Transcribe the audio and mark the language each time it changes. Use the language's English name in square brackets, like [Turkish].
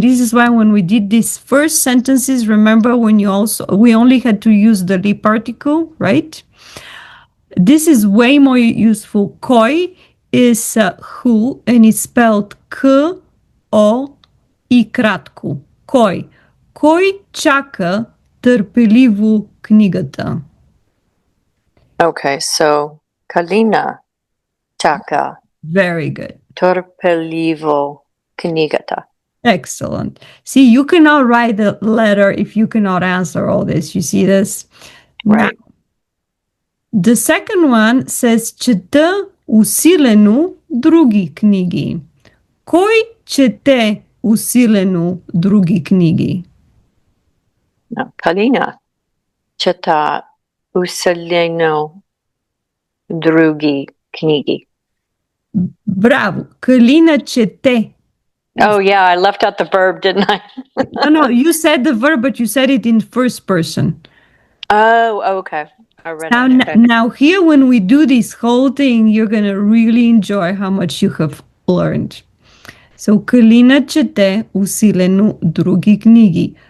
[English] This is why when we did these first sentences, remember when we only had to use the li particle, right? This is way more useful. Koi is who, and it's spelled K-O и кратко. [Bulgarian] Кой? Кой чака търпеливо книгата? [English] Okay, so Kalina чака. Very good. [Bulgarian] Търпеливо книгата. [English] Excellent. See, you cannot write the letter if you cannot answer all this. You see this? Right. Now, the second one says, [Bulgarian] чета усилено други книги. Кой чете усилено други книги? Kalina чета усилено други книги. Браво! Калина чете [English] Oh, yeah, I left out the verb, didn't I? No, no, you said the verb, but you said it in first person. Oh, okay. I read it. Now, Okay. now here, when we do this whole thing, you're gonna really enjoy how much you have learned. [Bulgarian] So, Kalina чете усилено други книги.